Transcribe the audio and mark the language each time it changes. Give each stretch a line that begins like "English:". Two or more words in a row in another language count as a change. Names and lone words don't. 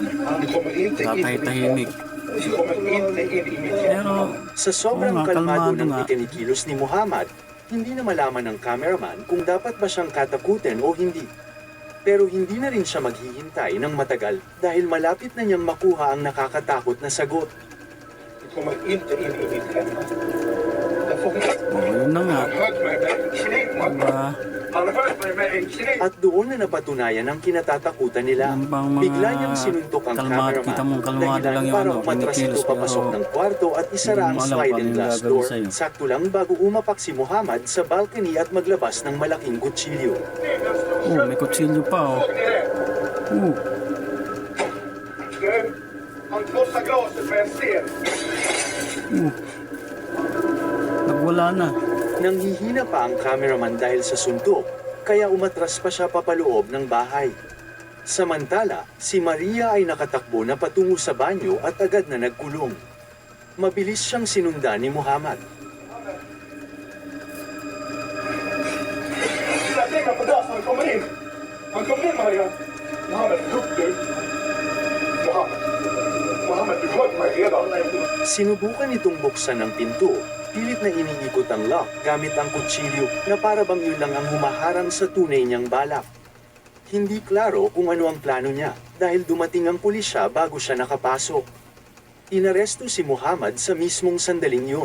Filipino: Tatahimik. Pero, Sa sobrang oo nga, kalmado kalmado ng nga. ikinikilos ni Muhammad, hindi na malaman ng cameraman kung dapat ba siyang katakutin o hindi. Pero hindi na rin siya maghihintay ng matagal dahil malapit na niyang makuha ang nakakatakot na sagot.
Swedish: Du kommer inte in i mitt hem. Jag får
Filipino: yun na nga.
Swedish: Han högg mig med en kniv.
Filipino: Diba?
Swedish: Han högg mig med en kniv.
Filipino: At doon na napatunayan ang kinatatakutan nila. Yan bang mga Bigla niyang sinuntok ang kalmado, cameraman kita mong kalmado dahilan lang yung para ano, umatras kinikilos, ito papasok pero ng kwarto at isara hindi ang mo alam sliding kung ano yung glass gagawin door. sa'yo. Sakto lang bago umapak si Muhammad sa balcony at maglabas ng malaking kutsilyo. May kutsilyo pa oh.
Swedish: Du, han krossar glaset med en sten.
Filipino: Nagwala na. Nanghihina pa ang cameraman dahil sa suntok, kaya umatras pa siya papaloob ng bahay. Samantala, si Maria ay nakatakbo na patungo sa banyo at agad na nagkulong. Mabilis siyang sinundan ni Muhammad.
Swedish: Jag tänker på dörren, han kommer in. Han kommer in, Maria. Mohammed, upp du. Mohammed, du högg mig redan.
Filipino: Sinubukan itong buksan ang pinto, pilit na iniikot ang lock gamit ang kutsilyo na para bang yun lang ang humaharang sa tunay niyang balak. Hindi klaro kung ano ang plano niya dahil dumating ang pulisya bago siya nakapasok. Inaresto si Muhammad sa mismong sandaling yun.